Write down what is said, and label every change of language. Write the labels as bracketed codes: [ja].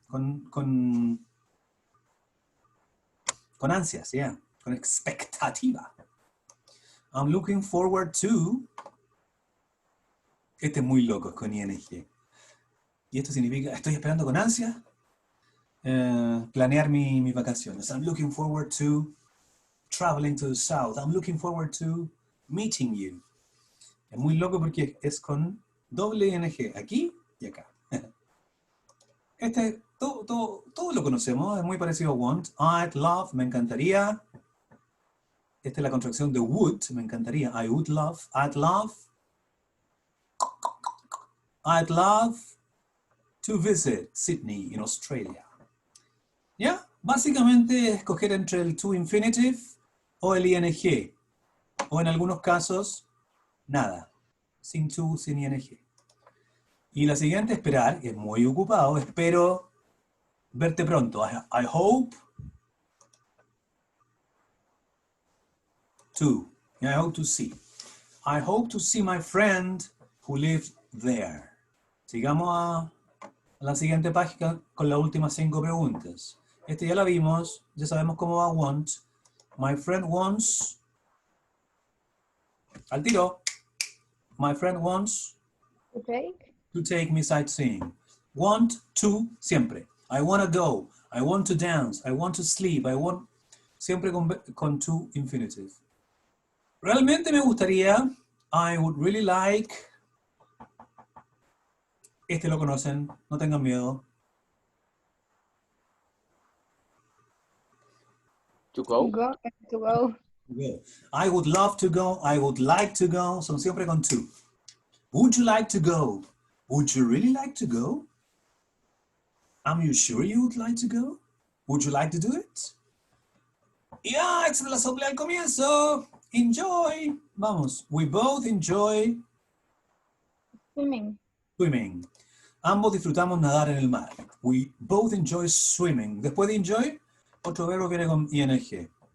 [es] Con ansias, yeah. Con expectativa. [en] I'm looking forward to. [es] Este es muy loco, es con ing. Y esto significa, estoy esperando con ansia planear mis vacaciones. [en] I'm looking forward to traveling to the south. I'm looking forward to meeting you. [es] Es muy loco porque es con doble ing, aquí y acá. Todo lo conocemos, es muy parecido a want. [en] I'd love, [es] me encantaría. Esta es la contracción de would, me encantaría. [en] I would love, I'd love to visit Sydney in Australia. [es] ¿Ya? Básicamente escoger entre el to infinitive o el ing. O en algunos casos, nada. Sin to, sin ing. Y la siguiente, esperar, es muy ocupado. Espero verte pronto. [en] I hope to. I hope to see. I hope to see my friend who lives there. [es] Sigamos a la siguiente página con las últimas 5 preguntas. Este ya la vimos, ya sabemos cómo va want. [en] My friend wants. [es] Al tiro. [en] My friend wants To take. to take me sightseeing. Want to, [es] siempre. [en] I want to go. I want to dance. I want to sleep. I want. [es] Siempre con to infinitive. Realmente me gustaría. [en] I would really like. [es] Este lo conocen. No tengan miedo. [en] To go. Go. To go. Go. I would love to go. I would like to go. [es] Son siempre con to. [en] Would you like to go? Would you really like to go? Are you sure you would like to go? Would you like to do it? [es] Ya, esa la soplé al comienzo. [en] Enjoy. [es] Vamos. [en] We both enjoy Swimming. swimming. [es] Ambos disfrutamos nadar en el mar. [en] We both enjoy swimming. [es] Después de enjoy, otro verbo viene con ing.